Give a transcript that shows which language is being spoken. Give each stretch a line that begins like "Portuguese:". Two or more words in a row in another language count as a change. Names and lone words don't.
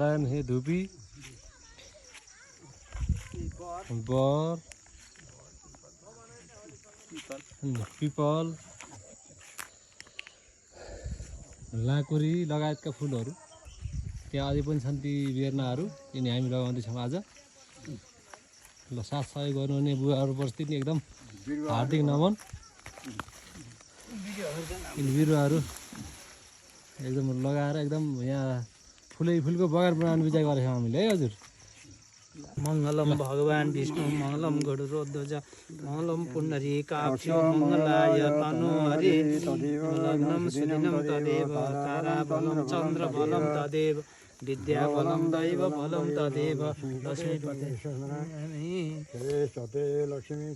Nepali: लायन हे धुपी बर पिपल लाकुरी लगायतका फुलहरू त्यहाँ अझै पनि छन् ती बेर्नाहरू यिनी हामी लगाउँदैछौँ आज ल साथ सहयोग गर्नुहुने बुवाहरूप्रति नि एकदम हार्दिक नमन यिनी बिरुवाहरू एकदम लगाएर एकदम यहाँ फुलको बगान बनाउने विचार गरेको छौँ हामीले है हजुर
Sanskrit: मङ्गलम भगवान् विष्णु मङ्गलम गरुडध्वज मङ्गलम पुण्डरीकाक्ष मङ्गलाय तनोहरि लग्नं सुदिनं तदेव ताराबलं चन्द्रबलं तदेव विद्याबलं दैवबलं तदेव लक्ष्मीपते लक्ष्मी